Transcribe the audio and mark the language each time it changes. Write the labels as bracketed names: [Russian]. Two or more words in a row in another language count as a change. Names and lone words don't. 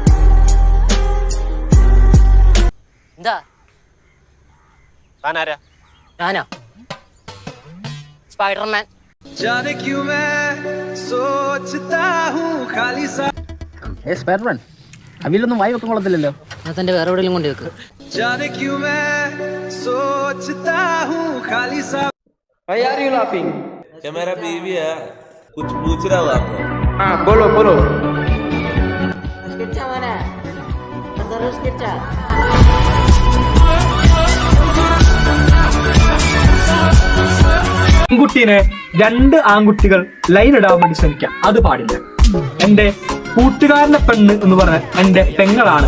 [Malayalam] എന്താ ഞാനോ സ്പൈഡർമാൻ? സ്പൈഡർമാൻ അവിലൊന്നും വായി വെക്കാൻ കൊള്ളത്തില്ലല്ലോ. തന്റെ വേറെ എവിടെയെങ്കിലും കൊണ്ട് വെക്ക്. [Hindi] क्या मेरा बीवी है, कुछ पूछ रहा था आपको? हाँ बोलो बोलो. [Malayalam] ആൺകുട്ടീനെ രണ്ട് ആൺകുട്ടികൾ ലൈൻ ഇടാൻ വേണ്ടി ശ്രമിക്കാം, അത് പാടില്ല. എന്റെ കൂട്ടുകാരനെ പെണ്ണ് എന്ന് പറഞ്ഞാൽ എന്റെ പെങ്ങളാണ്.